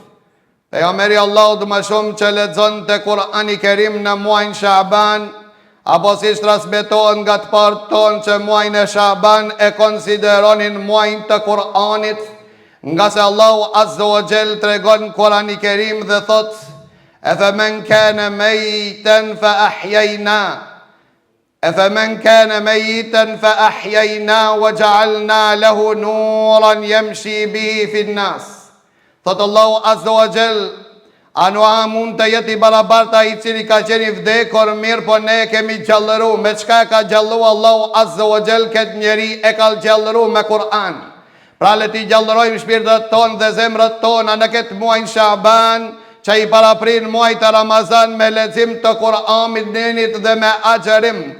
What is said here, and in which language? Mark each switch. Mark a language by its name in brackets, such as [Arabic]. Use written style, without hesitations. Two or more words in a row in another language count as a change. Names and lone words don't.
[Albanian] Pejgamberi Allahut më shumë që lexonte Kur'ani Kerim në muajin Shaban, apo si transmetohet nga të partë tonë që muajin e Shaban e konsideronin muajin të Kur'anit, nga se Allahu [Arabic] عز وجل [Albanian] tregon në Kur'anin e Kerim dhe thot: [Arabic] "أفمن كان ميتا فأحيينا أفمن كان ميتا فأحيينا وجعلنا له نورا يمشي به في الناس." [Albanian] Thot Allahu [Arabic] عز وجل, [Albanian] a nuk mund të jeti barabarta i cili ka qenë i vdekur, mirë po ne kemi gjallëru. Me çka ka gjallu Allahu [Arabic] عز وجل [Albanian] këtë njeri? E ka gjallëru me Kur'an. Pra le ti gjallërojmë shpirtat tonë dhe zemrat tona në këtë muaj Shaban, që i paraprin muaj të Ramazan me lexim të Kur'anit nënit dhe me agjerim.